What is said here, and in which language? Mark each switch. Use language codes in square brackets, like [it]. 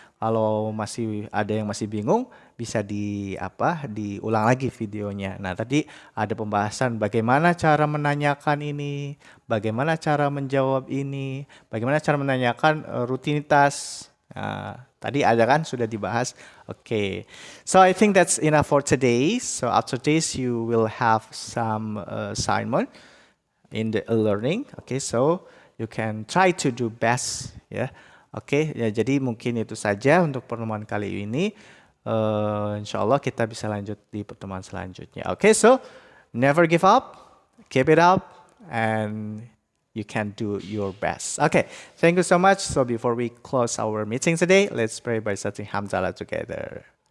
[id] Kalau masih ada yang masih bingung, bisa diulang lagi videonya. Nah tadi ada pembahasan bagaimana cara menanyakan ini, bagaimana cara menjawab ini, bagaimana cara menanyakan rutinitas. Tadi ada kan sudah dibahas. [en] Okay. So I think that's enough for today. So after this you will have some assignment in the e-learning. Okay, so you can try to do best ya. [id] Oke, ya jadi mungkin itu saja untuk pertemuan kali ini. Insya Allah kita bisa lanjut di pertemuan selanjutnya. [en] Okay, so never give up, keep it up, and you can do your best. Okay, thank you so much. So before we close our meeting today, let's pray by saying Hamdalah together.